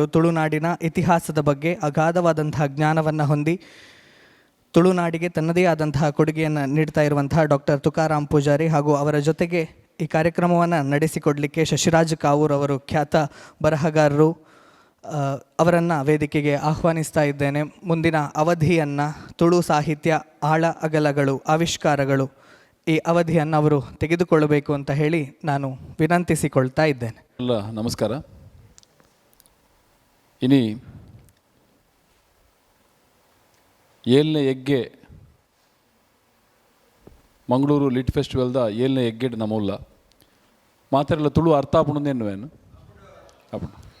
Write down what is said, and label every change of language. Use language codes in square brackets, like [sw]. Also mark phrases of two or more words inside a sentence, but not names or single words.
[kn] ತುಳುನಾಡಿನ ಇತಿಹಾಸದ ಬಗ್ಗೆ ಅಗಾಧವಾದಂತಹ ಜ್ಞಾನವನ್ನು ಹೊಂದಿ ತುಳುನಾಡಿಗೆ ತನ್ನದೇ ಆದಂತಹ ಕೊಡುಗೆಯನ್ನು ನೀಡ್ತಾ ಇರುವಂತಹ ಡಾಕ್ಟರ್ ತುಕಾರಾಮ್ ಪೂಜಾರಿ ಹಾಗೂ ಅವರ ಜೊತೆಗೆ ಈ ಕಾರ್ಯಕ್ರಮವನ್ನು ನಡೆಸಿಕೊಡಲಿಕ್ಕೆ ಶಶಿರಾಜ್ ಕಾವೂರ್ ಅವರು ಖ್ಯಾತ ಬರಹಗಾರರು, ಅವರನ್ನು ವೇದಿಕೆಗೆ ಆಹ್ವಾನಿಸ್ತಾ ಇದ್ದೇನೆ. ಮುಂದಿನ ಅವಧಿಯನ್ನು ತುಳು ಸಾಹಿತ್ಯ ಆಳ ಅಗಲಗಳು ಆವಿಷ್ಕಾರಗಳು ಈ ಅವಧಿಯನ್ನು ಅವರು ತೆಗೆದುಕೊಳ್ಳಬೇಕು ಅಂತ ಹೇಳಿ ನಾನು ವಿನಂತಿಸಿಕೊಳ್ತಾ ಇದ್ದೇನೆ. ನಮಸ್ಕಾರ. [tcy] ಇನಿ 7ನೇ ಹೆಗ್ಗೆ ಮಂಗಳೂರು ಲಿಟ್ ಫೆಸ್ಟಿವಲ್ದ 7ನೇ ಹೆಗ್ಗೆಡ್ ನಮ್ಮಲ್ಲ ಮಾತೆಲ್ಲ ತುಳು ಅರ್ಥ ಆಪುಂದೇನುವೇನು ಅಪ್ಪು